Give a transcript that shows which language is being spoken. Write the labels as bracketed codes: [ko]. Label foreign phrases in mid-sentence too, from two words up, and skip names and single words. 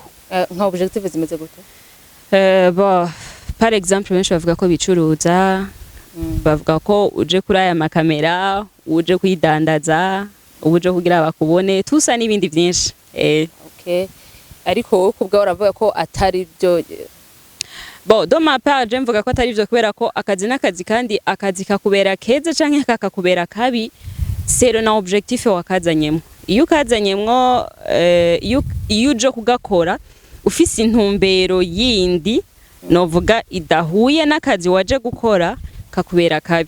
[rn] nka objectif zimeze gute? Par exemple benshi bavuga ko bicuruza, bavuga ko uje kuri aya makamera, uje kwidandaza, uje kugira bakubone tusa n'ibindi byinshi. Okay, ariko kubwa uravuga ko atari byo. [fr] Do ma part [rn] je mvuga ko atari byo kubera ko akazi n'akazi, kandi akazi kakubera keza canke kakakubera kabi sero na objectif wakazanyemo. Iyo ukazanyemo iyo uje kugakora ufise intumbero yindi novuga idahuye n'akazi waje gukora kakubera kabi.